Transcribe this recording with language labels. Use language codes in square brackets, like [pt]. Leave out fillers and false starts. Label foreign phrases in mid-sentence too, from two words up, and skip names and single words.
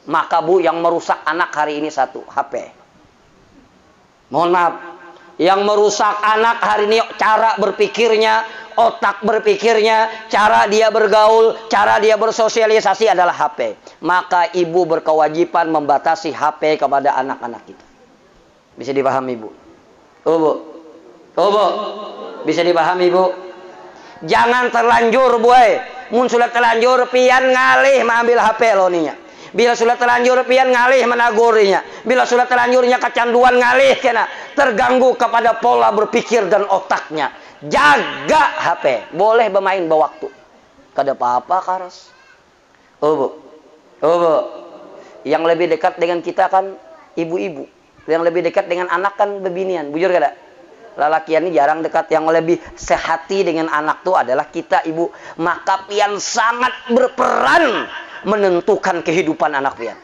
[id] Maka Bu, yang merusak anak hari ini satu, HP. Mohon maaf, yang merusak anak hari ini cara berpikirnya, otak berpikirnya, cara dia bergaul, cara dia bersosialisasi adalah HP. Maka ibu berkewajiban membatasi HP kepada anak-anak kita. Bisa dipahami, Bu? Oh, Bu. Oh, Bu. Bisa dipahami, Bu? Jangan terlanjur, Bu. [bjn] Mun sudah terlanjur pian ngalih mengambil HP lo ninya. Bila sudah terlanjur pian ngalih menagurinya. Bila sudah terlanjurnya kecanduan ngalih kena terganggu kepada pola berpikir dan otaknya. [id] Jaga HP. Boleh bermain waktu. [bjn] Kada apa-apa karas. [id] Oh, Bu. Oh, Bu. Yang lebih dekat dengan kita kan ibu-ibu. Yang lebih dekat dengan anak kan bebinian. [bjn] Bujur kada? [id] Lalakian ini jarang dekat. Yang lebih sehati dengan anak itu adalah kita, ibu. Maka pian sangat berperan menentukan kehidupan anak pian.